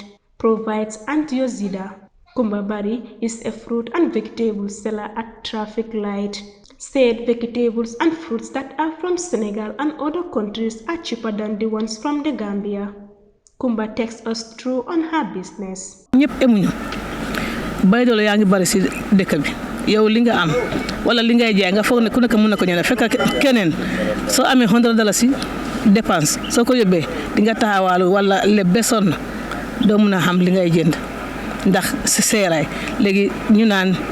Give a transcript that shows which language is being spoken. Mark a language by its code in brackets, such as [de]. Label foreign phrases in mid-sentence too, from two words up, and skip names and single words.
[en] Provides antioxidant. Kumbabari is a fruit and vegetable seller at traffic light. Said vegetables and fruits that are from Senegal and other countries are cheaper than the ones from the Gambia. Kumba takes us through on her business. [wo] ñëpp emuñu baydolo yaa ngi bari si dëkk bi yow li nga am wala li ngay jaay nga foog ne ku nekk mën na ko ñëw fekk keneen soo amee $100 dépense soo ko yóbbee di nga taxawaalu wala le besoon doo mën a xam li ngay jënd ndax si seeraay léegi ñu naan